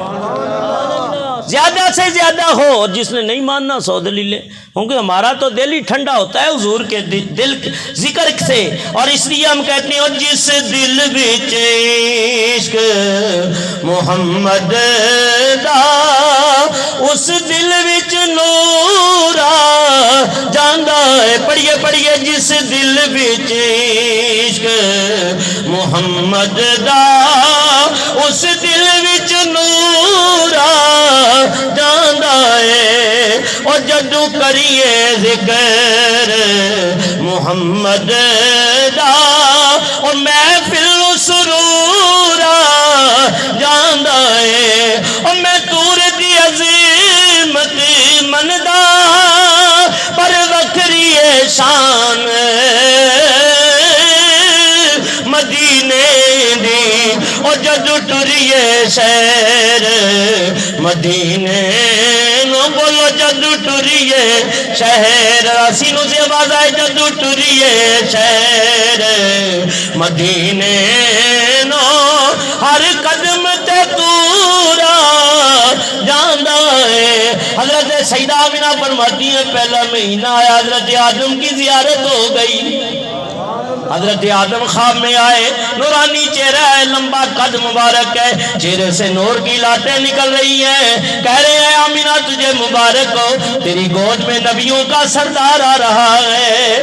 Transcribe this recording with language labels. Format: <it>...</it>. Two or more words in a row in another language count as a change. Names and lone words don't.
<ur>زیادہ سے زیادہ ہو اور جس نے نہیں ماننا 100 دلیلیں کیونکہ ہمارا تو دل ہی ٹھنڈا ہوتا ہے حضور کے دل ذکر سے اور اس لیے ہم کہتے ہیں</ur> <pa>جس دل وچ عشق محمد دا اس دل وچ نور جاندا ہے پڑھیے پڑھیے جس دل وچ عشق محمد دا اس دل وچ نور جاندا ہے اور جدو کریے ذکر محمد دا اور محفل سرور جاندا ہے اور میں تور دی عظمت مندا پر وکھری شان مدینے دی اور جدو ٹریے شہر مدینے نو بولو جدو ٹریے شہر سینوں سے آواز آئے جدو ٹریے شہر مدینے نو ہر قدم تے تورا جاندا ہے</pa> <ur>حضرت سیدہ آمنہ فرماتی ہے پہلا مہینہ آیا حضرت آدم کی زیارت ہو گئی حضرت آدم خواب میں آئے نورانی چہرہ ہے لمبا قد مبارک ہے چہرے سے نور کی لاتیں نکل رہی ہیں کہہ رہے ہیں آمینہ تجھے مبارک ہو تیری گود میں نبیوں کا سردار آ رہا ہے</ur>